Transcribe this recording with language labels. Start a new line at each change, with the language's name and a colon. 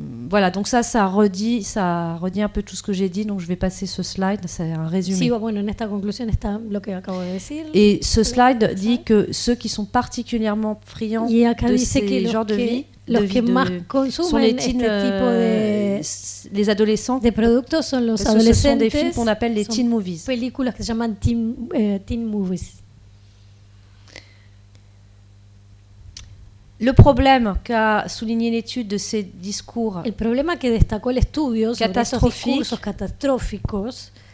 French: Voilà, donc ça redit un peu tout ce que j'ai dit, donc je vais passer ce slide, c'est un résumé.
Spanish: Sí, bueno, en esta conclusión está lo que acabo de decir.
French: Et ce slide dit que ceux qui sont particulièrement friands de ces genres de vie,
Spanish: los que más consumen este tipo de
French: les adolescents
Spanish: de productos son los adolescentes.
French: Ce sont des films qu'on appelle les teen movies.
Spanish: Películas que se llaman teen movies.
French: Le problème qu'a souligné l'étude de ces discours
Spanish: el problema que destacó el estudio sobre esos discursos catastróficos,